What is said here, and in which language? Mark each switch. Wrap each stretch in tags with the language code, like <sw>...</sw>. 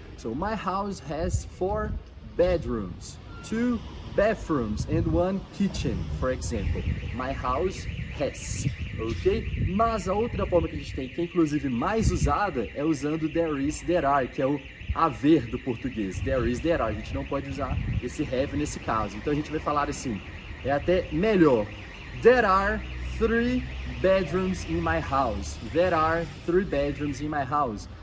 <en>So my house has 4 bedrooms, 2 bathrooms and 1 kitchen, for example. My house has, ok?</en> <pt>Mas a outra forma que a gente tem, que é inclusive mais usada, é usando</pt> <en>there is, there are,</en> <pt>que é o haver do português.</pt> <en>There is, there are.</en> <pt>A gente não pode usar esse have nesse caso. Então a gente vai falar assim, é até melhor.</pt> <en>There are 3 bedrooms in my house. There are 3 bedrooms in my house.</en>